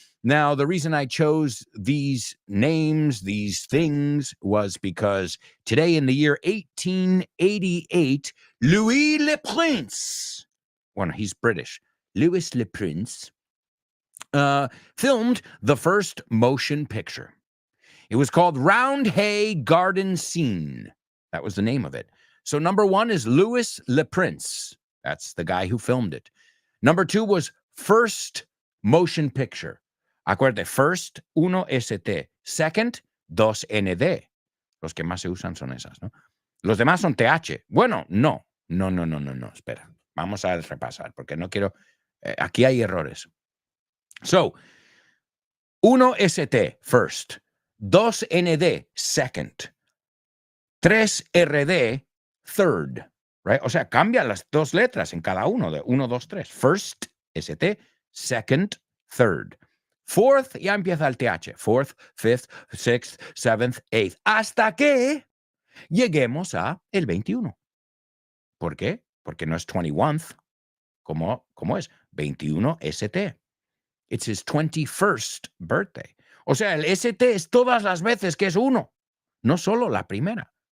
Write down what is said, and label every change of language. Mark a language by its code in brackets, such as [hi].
[en] Now, the reason I chose these names, these things, was because today in the year 1888, Louis Le Prince, well, he's British, Louis Le Prince, filmed the first motion picture. It was called Roundhay Garden Scene. That was the name of it. So number one is Louis Le Prince. That's the guy who filmed it. Number two was first motion picture. Acuérdate, first, 1ST. Second, 2ND. [es] Los que más se usan son esas, ¿no? Los demás son TH. Bueno, no. Espera. Vamos a repasar porque no quiero... aquí hay errores. So, 1ST, first. [en] 2ND, second. 3RD, third, right? [es] O sea, cambia las dos letras en cada uno de 1, 2, 3. [en] First, ST, second, third. [es] Fourth, ya empieza el TH. [en] Fourth, fifth, sixth, seventh, eighth. [es] Hasta que lleguemos a el 21. ¿Por qué? Porque no es 21th. ¿Cómo es? [en] 21 ST. It's his 21st birthday. [es] O sea, el ST es todas las veces que es uno, no solo la primera.